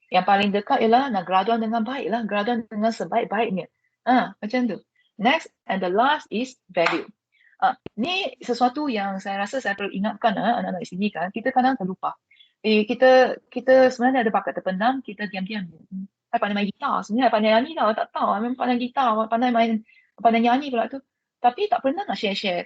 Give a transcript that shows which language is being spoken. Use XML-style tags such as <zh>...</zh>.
<ms>Yang paling dekat ialah nak graduan dengan baik lah. Graduan dengan sebaik-baiknya. Macam tu.</ms> <en>Next and the last is value.</en> <ms>Ni sesuatu yang saya rasa saya perlu ingatkan anak-anak di sini kan. Kita kadang terlupa. Kita sebenarnya ada bakat terpendam. Kita diam-diam. Saya pandai main gitar. Sebenarnya saya pandai nyanyi tau. Tak tahu. Memang pandai gitar. Pandai nyanyi pula tu. Tapi tak pernah nak share.</ms>